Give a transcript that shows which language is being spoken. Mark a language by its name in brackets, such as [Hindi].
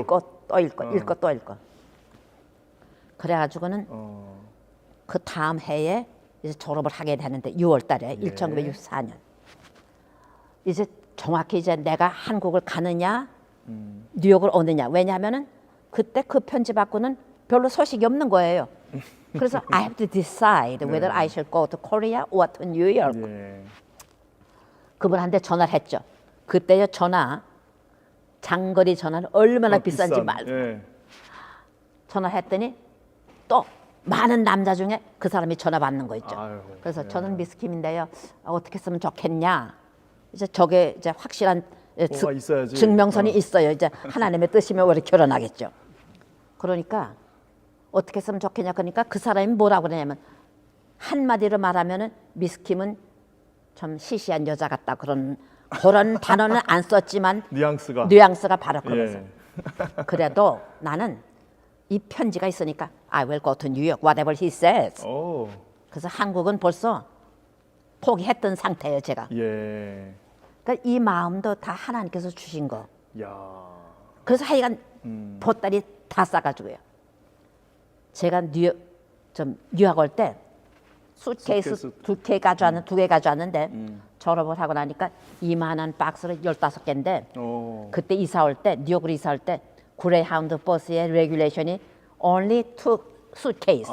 [Korean] 읽고 또 읽고 또 읽고 그래가지고는 그 다음 해에 이제 졸업을 하게 되는데 6월 달에 1964년 이제 정확히 이제 내가 한국을 가느냐 뉴욕을 오느냐 왜냐하면은 그때 그 편지 받고는 별로 소식이 없는 거예요. [English] 그래서 I have to decide whether I should go to Korea or to New York. [Korean] 예. 그분한테 전화를 했죠. 그때요 장거리 전화는 얼마나 비싼지 비싼. 말도. 예. 전화했더니 또 많은 남자 중에 그 사람이 전화 받는 거 있죠. 아유, 그래서 예. 저는 미스킴인데요. 어떻게 쓰면 좋겠냐. 이제 저게 이제 확실한 뭐가 있어야지. 증명선이 있어요. 이제 하나님의 뜻이면 우리 결혼하겠죠. 그러니까 어떻게 쓰면 좋겠냐. 그러니까 그 사람이 뭐라고 그러냐면 한마디로 말하면은 미스킴은 좀 시시한 여자 같다. 그런 단어는 안 썼지만 뉘앙스가 바로 그거죠. 그래도 나는 이 편지가 있으니까 [English] I will go to New York, whatever he says. [Korean] 오. 그래서 한국은 벌써 포기했던 상태예요, 제가. 예. 그러니까 이 마음도 다 하나님께서 주신 거. 야. 그래서 하여간 보따리 다 싸가지고요. 제가 뉴욕 올 때 수트케이스 두 개 가져왔는데 졸업을 하고 나니까 이만한 박스를 15개인데 그때 뉴욕으로 이사 올 때 그레이하운드 버스의 레귤레이션이 [English] only 2 suitcase.